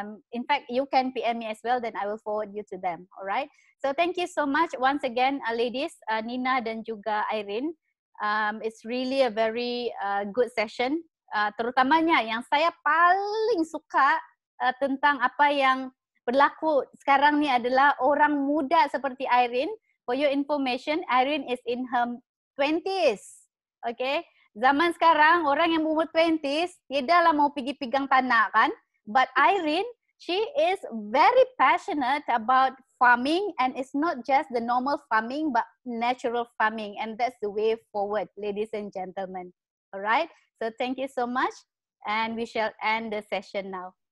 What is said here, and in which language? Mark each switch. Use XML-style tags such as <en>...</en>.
<en>In fact, you can PM me as well, then I will forward you to them. Alright. So thank you so much once again, ladies, Nina</en> <ms>dan juga</ms> <en>Irene. It's really a very good session.</en> <ms>Terutamanya yang saya paling suka tentang apa yang berlaku sekarang ni adalah orang muda seperti Irene.</ms> <en>For your information, Irene is in her 20s. Okay.</en> <ms>Zaman sekarang orang yang berumur 20s dia lah mau pergi pegang tanah kan.</ms> <en>But Irene, she is very passionate about farming, and it's not just the normal farming but natural farming, and that's the way forward, ladies and gentlemen. All right. So thank you so much, and we shall end the session now.</en>